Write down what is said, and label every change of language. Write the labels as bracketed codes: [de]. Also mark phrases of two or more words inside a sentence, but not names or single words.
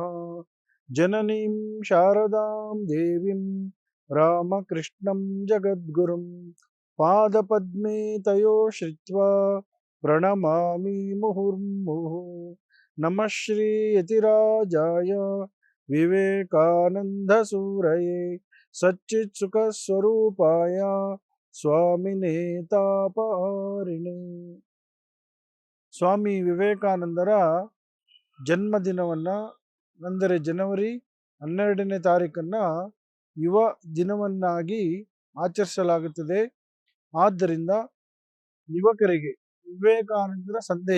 [sa] जननीं शारदां देवीं रामकृष्णं जगद्गुरुं पादपद्मे तयो श्रित्वा प्रणमामि मुहुर्मुहुः। नमः श्री यतिराजाय विवेकानन्दसूरये सच्चित्सुखस्वरूपाय स्वामिने तापहारिणे। [kn] ಸ್ವಾಮಿ ವಿವೇಕಾನಂದರ ಜನ್ಮದಿನವನ್ನು ಅಂದರೆ ಜನವರಿ 12ನೇ ತಾರೀಕನ್ನು ಯುವ ದಿನವನ್ನಾಗಿ ಆಚರಿಸಲಾಗುತ್ತದೆ. ಆದ್ದರಿಂದ ಯುವಕರಿಗೆ ವಿವೇಕಾನಂದರ ಸಂದೇಶ.